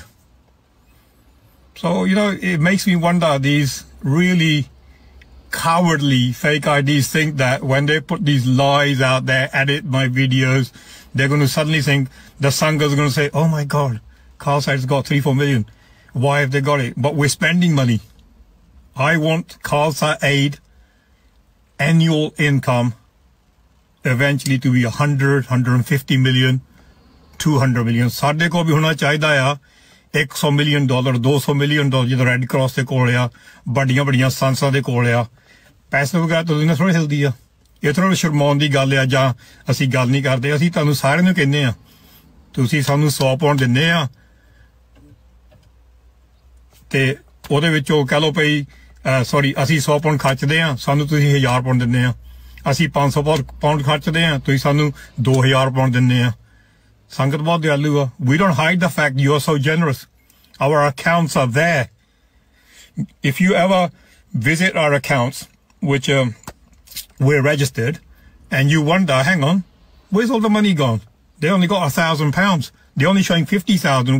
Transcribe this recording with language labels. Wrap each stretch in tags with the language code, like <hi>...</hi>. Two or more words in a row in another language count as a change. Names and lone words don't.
<en>So, it makes me wonder, these really cowardly fake IDs think that when they put these lies out there, edit my videos, they're going to suddenly think, the Sanghas are going to say, oh my God, Khalsa's got 3-4 million. Why have they got it? But we're spending money. I want Khalsa Aid annual income eventually to be 100, 150 million, 200 million.</en> <pa>ਸਾਡੇ ਕੋ ਭੀ ਹੋਣਾ ਚਾਹੀਦਾ ਆ $100 million, $200 million ਜਿੱਧਰ Red Cross ਦੇ ਕੋਲ ਆ, ਵੱਡੀਆਂ ਸੰਸਥਾ ਦੇ ਕੋਲ ਆ. ਪੈਸੇ ਵਗੈਰਾ ਤੋ ਦੁਨੀਆ ਥੋੜੀ ਹਿੱਲਦੀ ਆ. ਇਹ ਥੋੜਾ ਸ਼ਰਮਾਉਣ ਦੀ ਗੱਲ ਆ ਜਾਂ ਅਸੀਂ ਗੱਲ ਨਹੀਂ ਕਰਦੇ ਅਸੀਂ ਤੁਹਾਨੂੰ ਸਾਰਿਆਂ ਨੂੰ ਕਹਿੰਦੇ ਆ ਤੁਸੀਂ ਸਾਨੂੰ 100 ਪਾਉਂਡ ਦਿੰਦੇ ਆ ਤੇ ਉਹਦੇ ਵਿੱਚੋਂ ਕਹ ਲਓ ਭਈ ਸੌਰੀ ਅਸੀਂ 100 ਪਾਉਂਡ ਖਰਚਦੇ ਆ ਸਾਨੂੰ ਤੁਸੀਂ 1000 ਪਾਉਂਡ ਦਿੰਦੇ ਆ ਅਸੀਂ 500 ਪਾਉਂਡ ਖਰਚਦੇ ਆ ਤੁਸੀਂ ਸਾਨੂੰ 2000 ਪਾਉਂਡ ਦਿੰਦੇ ਆ ਸੰਗਤ ਬਹੁਤ ਦਿਆਲੂ ਆ</pa> <en>we don't hide the fact you are so generous our accounts are there if you ever visit our accounts which we're registered, and you wonder, hang on, where's all the money gone? They only got £1,000. They're only showing 50,000.</en>